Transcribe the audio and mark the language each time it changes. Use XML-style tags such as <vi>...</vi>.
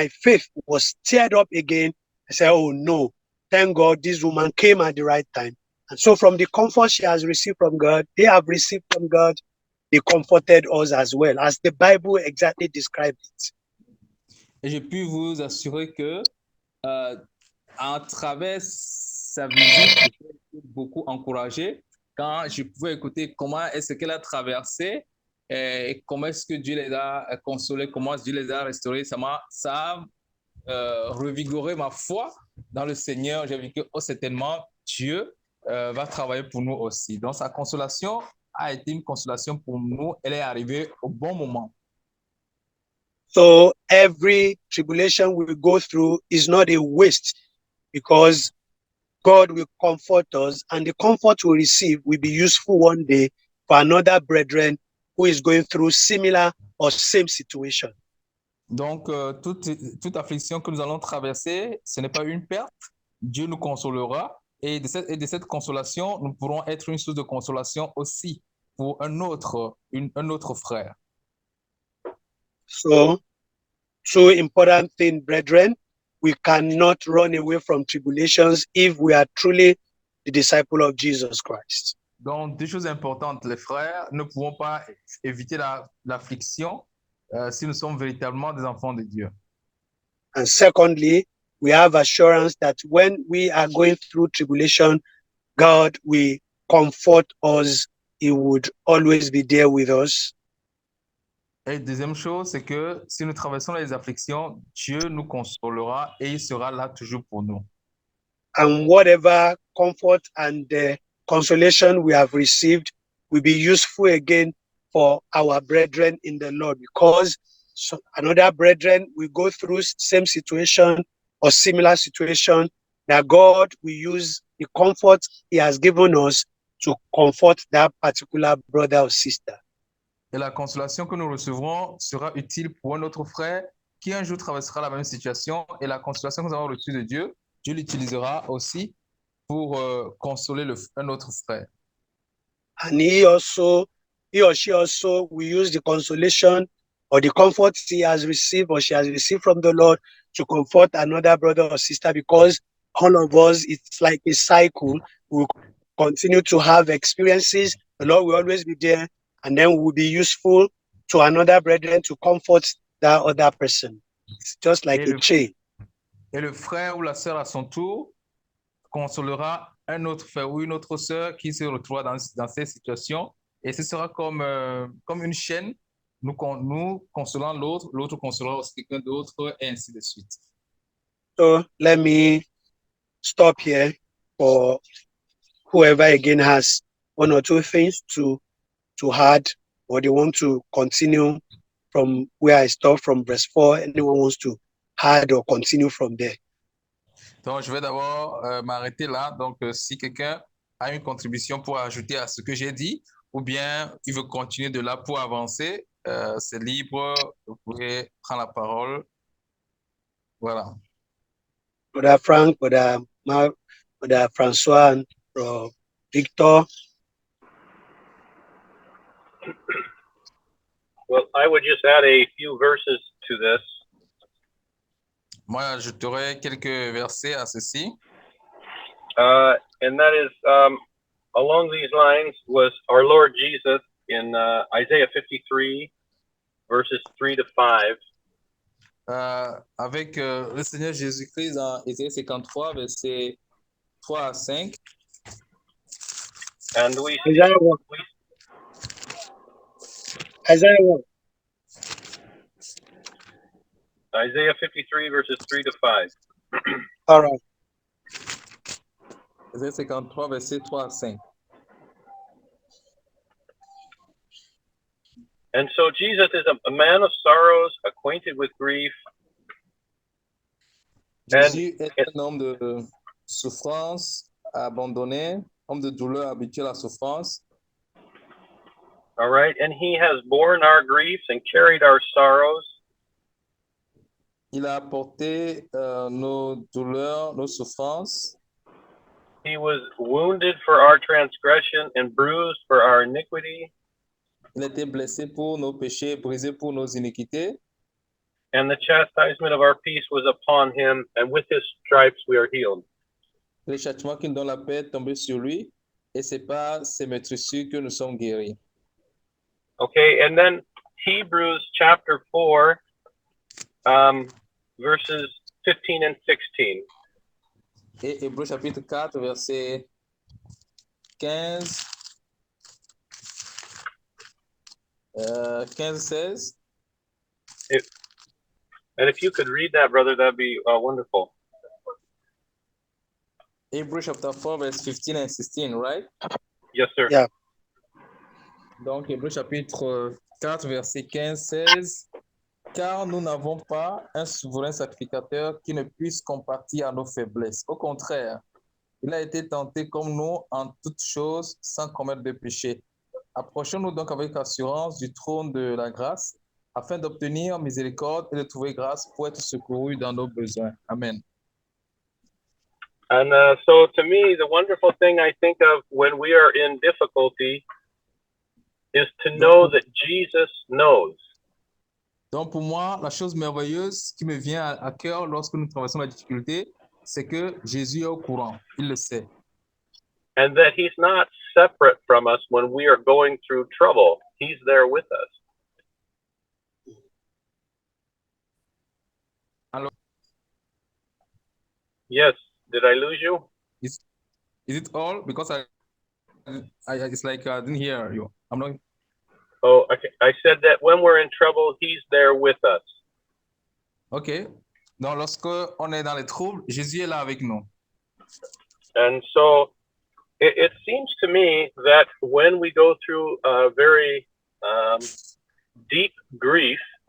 <en>My faith was stirred up again. I said, oh no, thank God this woman came at the right time. And so from the comfort she has received from God, they have received from God, they comforted us as well, as the Bible exactly described it.</en> <fr>Et je puis vous assurer que à travers sa visite, j'ai été beaucoup encouragé quand je pouvais écouter comment est-ce qu'elle a traversé et comment est-ce que Dieu les a consolés, comment Dieu les a restaurés. Ça a revigoré ma foi dans le Seigneur. J'ai vu que certainement Dieu va travailler pour nous aussi. Donc sa consolation a été une consolation pour nous. Elle est arrivée au bon moment.</fr> <en>So every tribulation we go through is not a waste, because God will comfort us, and the comfort we receive will be useful one day for another brethren who is going through similar or same situation.</en> <fr>Donc, toute affliction que nous allons traverser, ce n'est pas une perte. Dieu nous consolera. Et de cette consolation, nous pourrons être une source de consolation aussi pour un autre frère.</fr> <en>So, two important things, brethren. We cannot run away from tribulations if we are truly the disciple of Jesus Christ.</en> <fr>Donc, deux choses importantes, les frères. Nous ne pouvons pas éviter l'affliction si nous sommes véritablement des enfants de Dieu.</fr> <en>And secondly, we have assurance that when we are going through tribulation, God will comfort us. He would always be there with us.</en> <fr>Et deuxième chose, c'est que si nous traversons les afflictions, Dieu nous consolera et il sera là toujours pour nous.</fr> <en>And whatever comfort and consolation we have received will be useful again for our brethren in the Lord, because another brethren will go through same situation or similar situation, that God will use the comfort he has given us to comfort that particular brother or sister.</en> <fr>Et la consolation que nous recevrons sera utile pour un autre frère qui un jour traversera la même situation. Et la consolation que nous avons reçue de Dieu, Dieu l'utilisera aussi pour consoler un autre frère.</fr> <en>And he or she also will use the consolation or the comfort he has received or she has received from the Lord to comfort another brother or sister, because all of us, it's like a cycle. We'll continue to have experiences. The Lord will always be there, and then we'll be useful to another brethren to comfort that other person. It's just like a chain.</en> <fr>Et le frère ou la sœur à son tour consolera un autre frère ou une autre sœur qui se retrouvera dans ces situations. Et ce sera comme une chaîne. Nous consolons l'autre, l'autre consolera aussi quelqu'un d'autre, et ainsi de suite.</fr> <en>So let me stop here for whoever again has one or two things to add, or they want to continue from where I stopped from verse 4. Anyone wants to add or continue from there?</en> <fr>Donc, je vais d'abord m'arrêter là. Donc, si quelqu'un a une contribution pour ajouter à ce que j'ai dit, ou bien il veut continuer de là pour avancer, c'est libre. Vous pouvez prendre la parole. Voilà.</fr> <en>Brother Frank, Brother Mark, Brother Francois, and Victor. Well, I would just add a few verses to this.</en> <fr>Moi, j'ajouterai quelques versets à ceci.</fr> <en>And that is, along these lines was our Lord Jesus in Isaiah 53, verses 3 to 5.</en> <fr>Avec le Seigneur Jésus-Christ dans Isaïe 53, versets 3 à 5.</fr> <en>And we Isaiah 1. Isaiah 1. Isaiah 53, verses 3 to 5. All right.</en> <fr>Isaïe 53, versets 3 à 5.</fr> <en>And so Jesus is a man of sorrows, acquainted with grief.</en> <fr>Jésus est un homme de souffrance, abandonné, homme de douleur, habitué à la souffrance.</fr> <en>All right. And he has borne our griefs and carried our sorrows.</en> <fr>Il a porté nos douleurs, nos souffrances.</fr> <en>He was wounded for our transgression and bruised for our iniquity.</en> <fr>Il a été blessé pour nos péchés, brisé pour nos iniquités.</fr> <en>And the chastisement of our peace was upon him, and with his stripes we are healed.</en> <fr>Le châtiment qui nous donne la paix est tombé sur lui, et c'est par ses meurtrissures que nous sommes guéris.</fr> <en>Okay, and then Hebrews chapter 4, verses 15 and 16.</en> <fr>Et Hébreux chapitre 4, verset 15, 16.</fr> <en>And if you could read that, brother, that'd be wonderful. Hebrews chapter 4, verse 15 and 16, right? Yes, sir. Yeah.</en> <fr>Donc, Hébreux chapitre 4, verset 15, 16. Car nous n'avons pas un souverain sacrificateur qui ne puisse compatir à nos faiblesses. Au contraire, il a été tenté comme nous en toutes choses sans commettre de péché. Approchons-nous donc avec assurance du trône de la grâce afin d'obtenir miséricorde et de trouver grâce pour être secourus dans nos besoins. Amen.</fr> <en>And so to me, the wonderful thing I think of when we are in difficulty is to know that Jesus knows.</en> <fr>Donc pour moi, la chose merveilleuse qui me vient à cœur lorsque nous traversons la difficulté, c'est que Jésus est au courant, il le sait.</fr> <en>And that he's not separate from us when we are going through trouble. He's there with us. Yes. Did I lose you? Is it all? Because it's like I didn't hear you. I'm not. Oh, okay. I said that when we're in trouble, he's there with us. OK.</en> <fr>Donc, lorsque on est dans les troubles, Jésus est là avec nous.</fr> <en>And so it seems to me that when we go through a very deep grief,</en>